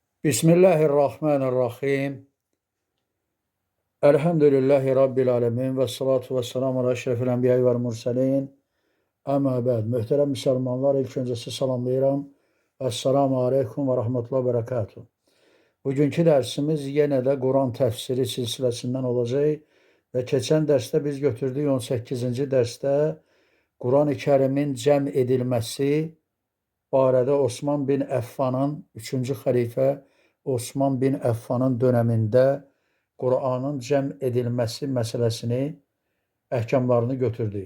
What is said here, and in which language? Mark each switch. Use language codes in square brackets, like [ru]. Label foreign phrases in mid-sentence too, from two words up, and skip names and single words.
[ar] بسم الله الرحمن الرحيم. الحمد لله رب العالمين والصلاة والسلام على أشرف الأنبياء والمرسلين. أما بعد. [az] Möhtərəm müsəlmanlar, ilk öncəsi salamlayıram. [ar] السلام عليكم ورحمة الله وبركاته. [az] Bugünkü dərsimiz yenə də Quran təfsiri silsiləsindən olacaq və keçən dərsdə biz götürdük 18-ci dərsdə Quran-ı Kərimin cəm edilməsi barədə Osman bin Əffanın 3-cü xəlifə Osman bin Əffanın dönəmində Quranın cəm edilməsi məsələsini, əhkamlarını götürdük.